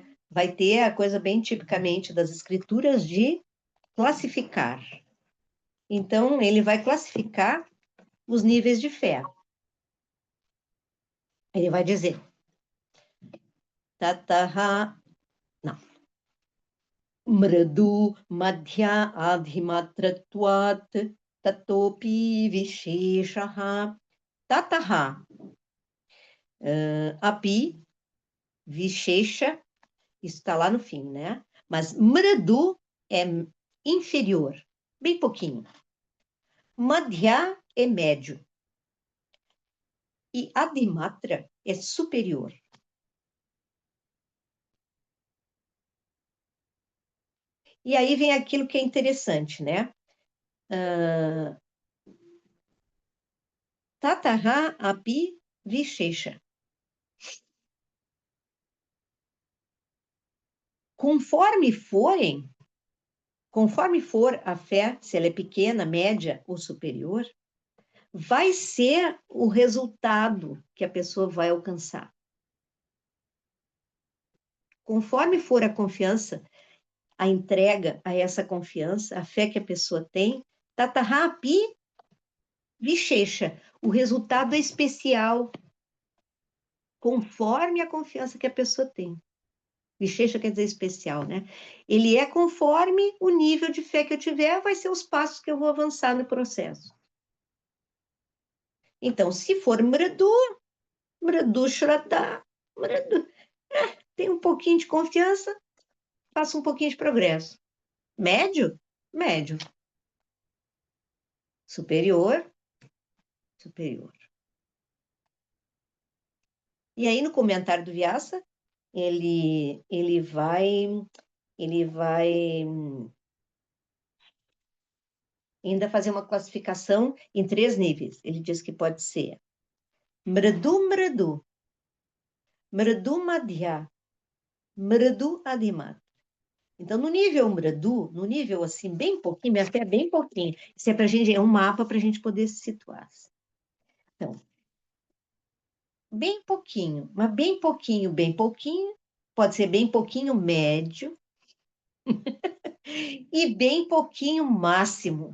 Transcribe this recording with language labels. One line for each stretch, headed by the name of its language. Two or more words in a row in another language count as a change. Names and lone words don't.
Portuguese: Vai ter a coisa bem tipicamente das escrituras de classificar. Então, ele vai classificar os níveis de fé. Ele vai dizer, tataha, não,
Sanskrit: मृदु मध्य अधिमात्रत्वात् ततोऽपि विशेषः ततः अपि विशेष,
Portuguese: isso está lá no fim, né? Mas mradu é inferior, bem pouquinho. Madhya é médio. E adimatra é superior. E aí vem aquilo que é interessante, né?
Sanskrit: ततः अपि विशेष.
Portuguese: Conforme for a fé, se ela é pequena, média ou superior, vai ser o resultado que a pessoa vai alcançar. Conforme for a confiança, a entrega a essa confiança, a fé que a pessoa tem,
Sanskrit: ततः अपि विशेष.
Portuguese: O resultado é especial, conforme a confiança que a pessoa tem. Vishesha quer dizer especial, né? Ele é conforme o nível de fé que eu tiver, vai ser os passos que eu vou avançar no processo. Então, se for
Sanskrit: मृदु श्रद्धा,
Portuguese: mradu, tem um pouquinho de confiança, faço um pouquinho de progresso. Médio? Médio. Superior? Superior. E aí, no comentário do Vyasa, ele vai ainda fazer uma classificação em 3 níveis. Ele diz que pode ser
Sanskrit: मृदु, मृदु, मृदु मध्य, मृदु अधिमात्र.
Portuguese: Então, no nível mradu, no nível assim, bem pouquinho, minha fé é bem pouquinho. Isso é para gente, é um mapa para a gente poder se situar. Então, bem pouquinho, mas bem pouquinho, pode ser bem pouquinho médio e bem pouquinho máximo.